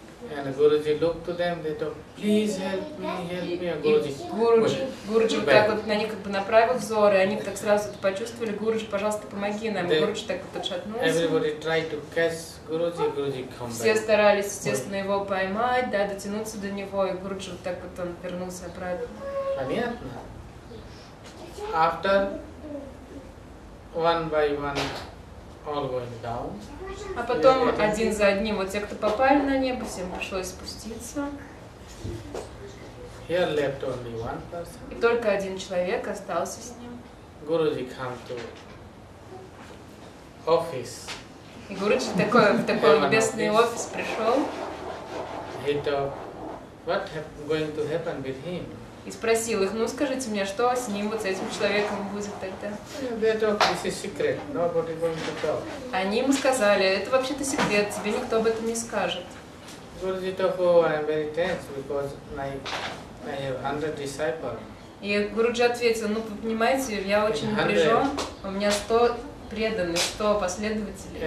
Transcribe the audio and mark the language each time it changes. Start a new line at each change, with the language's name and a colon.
English: And Guruji looked to them, they told, please help me, Guruji.
Russian: Гуруджи вот так вот на них как бы направил взор, и они так сразу это почувствовали, Гуруджи, пожалуйста, помоги нам. И Гуруджи так вот отшатнулся.
English: Everybody tried to catch Guruji, Guruji come back.
Russian: Все старались, естественно, его поймать, да, дотянуться до него, и Гуруджи вот так вот он вернулся обратно. Понятно?
English: After one by one, all going down.
Russian: А потом один за одним, вот те, кто попали на небо, всем пришлось спуститься.
English: Here left only one person.
Russian: И только один человек остался с ним.
English: Guruji come to office.
Russian: И Гуруджи в такой небесный офис пришел
English: He thought, what going to happen with him?
Russian: и спросил их, ну скажите мне, что с ним, вот с этим человеком будет тогда?
English: They talk, this is secret. Nobody going to talk.
Russian: Они ему сказали, это вообще-то секрет, тебе никто об этом не скажет.
English: Guruji thought, oh, I am very tense because I have 100 disciples.
Russian: И Гуруджи ответил, ну вы понимаете, я очень напряжен, у меня 100 преданных, 100 последователей.